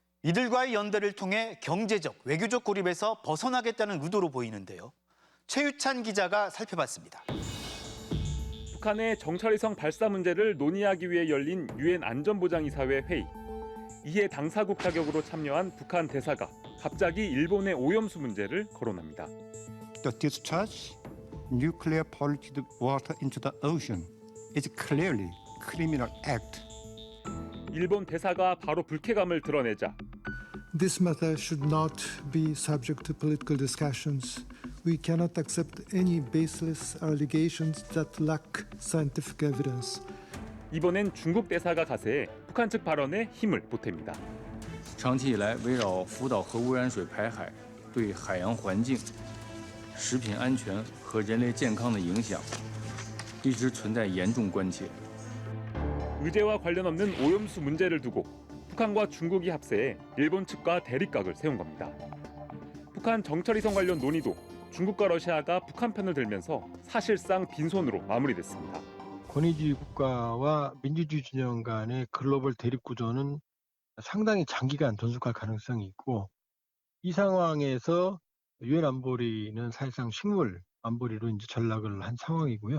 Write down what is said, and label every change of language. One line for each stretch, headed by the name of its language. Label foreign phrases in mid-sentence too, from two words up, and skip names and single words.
Korean: 이들과의 연대를 통해 경제적, 외교적 고립에서 벗어나겠다는 의도로 보이는데요. 최유찬 기자가 살펴봤습니다. 북한의 정찰위성 발사 문제를 논의하기 위해 열린 유엔 안전보장이사회 회의. 이에 당사국 자격으로 참여한 북한 대사가 갑자기 일본의 오염수 문제를 거론합니다.
English: The discharge nuclear polluted water into the ocean is clearly criminal act.
Korean: 일본 대사가 바로 불쾌감을 드러내자
English: This matter should not be subject to political discussions. We cannot accept any baseless allegations that lack scientific evidence.
Korean: 이번엔 중국 대사가 가세해 북한 측 발언에 힘을 보탭니다.
Chinese: 长期以来，围绕福岛核污染水排海对海洋环境、食品安全和人类健康的影响，一直存在严重关切。
Korean: 의제와 관련 없는 오염수 문제를 두고 북한과 중국이 합세해 일본 측과 대립각을 세운 겁니다. 북한 정찰위성 관련 논의도 중국과 러시아가 북한 편을 들면서 사실상 빈손으로 마무리됐습니다. 권위주의 국가와 민주주의 진영 간의 글로벌 대립 구조는 상당히 장기간 존속할 가능성이 있고, 이 상황에서 유엔 안보리는 사실상 식물 안보리로 이제 전락을 한 상황이고요.